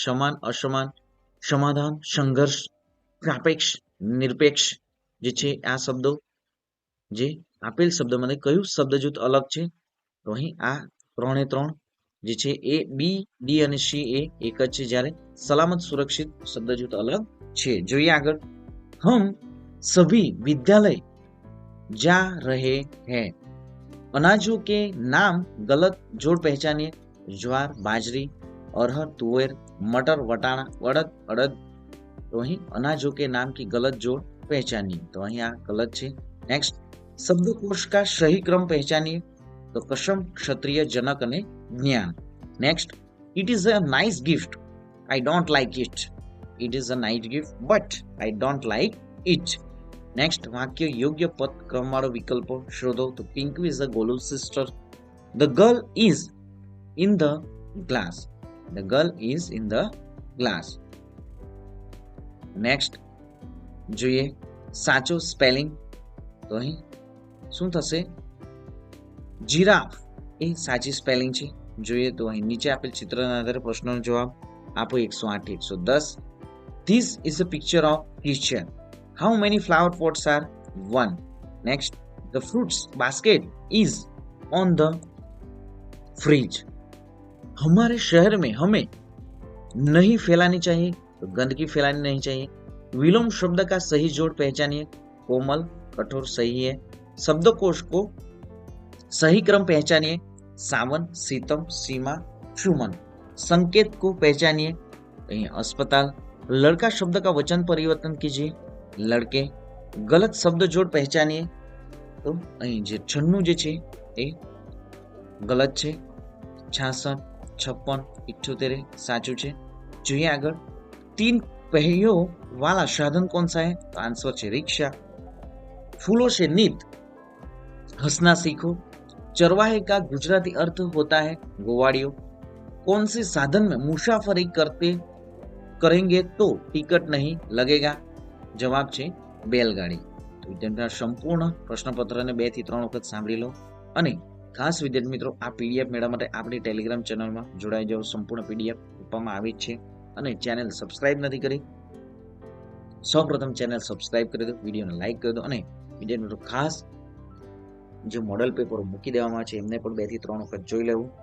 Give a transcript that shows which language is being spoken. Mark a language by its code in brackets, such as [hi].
[gu] સમાન, અસમાન, સમાધાન, સંઘર્ષ, સાપેક્ષ, નિરપેક્ષ જે છે આ શબ્દો જે આપેલ શબ્દમાંથી કયું શબ્દ જૂથ અલગ છે? તો અહીં આ 3 એ 3 જે છે એ બી, ડી અને સી એ એક જ છે, જ્યારે સલામત, સુરક્ષિત શબ્દ જૂથ અલગ છે. જોઈએ આગળ, [hi] હમ સભી વિદ્યાલય जा रहे हैं. अनाजों के नाम गलत जोड़ पहचानिए. ज्वार, बाजरी, अरहर, तुवेर, मटर, वटाणा, अड़द, अड़द. तो અહીં अनाजों के नाम की गलत जोड़ पहचानिए. तो [gu] અહીં આ ગલત છે. નેક્સ્ટ, શબ્દકોશ [hi] का सही क्रम पहचानिए. तो कसम, क्षत्रिय, जनक અને જ્ઞાન. [en] Next, it is a nice gift. I don't like it. It is a nice gift but I don't like it. [gu] Next, વાક્ય યોગ્ય પદ ક્રમવાળો વિકલ્પો શોધો. તો [en] Pinku is a ગોલુ's sister. The girl is in the glass. The girl is in the glass. [gu] Next જોઈએ સાચો spelling. તો અહીં શું થશે? જીરાફ એ સાચી સ્પેલિંગ છે. જોઈએ તો અહીં નીચે આપેલ ચિત્રના આધારે પ્રશ્નનો જવાબ આપો. 108 110. [en] This is a picture of kitchen. How many flower pots are? 1. Next, the fruits basket is on the fridge. [hi] हमारे शहर में हमें नहीं फैलानी चाहिए, तो गंदगी फैलानी नहीं चाहिए. विलोम शब्द का सही जोड़ पहचानिए. कोमल, कठोर सही है. शब्दकोश को सही क्रम पहचानिए. सावन, सीतम, सीमा, सुमन. संकेत को पहचानिए. अस्पताल. लड़का शब्द का वचन परिवर्तन कीजिए. लड़के. गलत शब्द जोड़ पहचानिए. [gu] तो અહીં જે 96 જે છે એ ગલત છે. 66, 56, 78 સાચું છે. જોઈએ આગળ. [hi] 3 पहियों वाला साधन कौन सा है? तो आंसर છે रिक्शा. फूलों से नित हंसना सीखो. चरवाहे का गुजराती अर्थ होता है गोवाड़ियो. कौन से साधन में मुसाफरी करेंगे तो टिकट नहीं लगेगा? [gu] जवाब છે બેલગાડી. તો વિદ્યાર્થીઓ સંપૂર્ણ પ્રશ્નપત્રને 2 થી 3 વખત સાંભળી લો અને ખાસ વિદ્યાર્થી મિત્રો આ પીડીએફ મેળવવા માટે આપણી ટેલિગ્રામ ચેનલમાં જોડાઈ જાઓ. સંપૂર્ણ પીડીએફ આપવામાં આવી છે અને ચેનલ સબસ્ક્રાઇબ નથી કરી સૌપ્રથમ ચેનલ સબસ્ક્રાઇબ કરી દો, વિડીયોને લાઈક કરી દો અને વિદ્યાર્થી મિત્રો ખાસ જે મોડલ પેપરો મૂકી દેવામાં છે એમને પણ 2 થી 3 વખત જોઈ લેવું.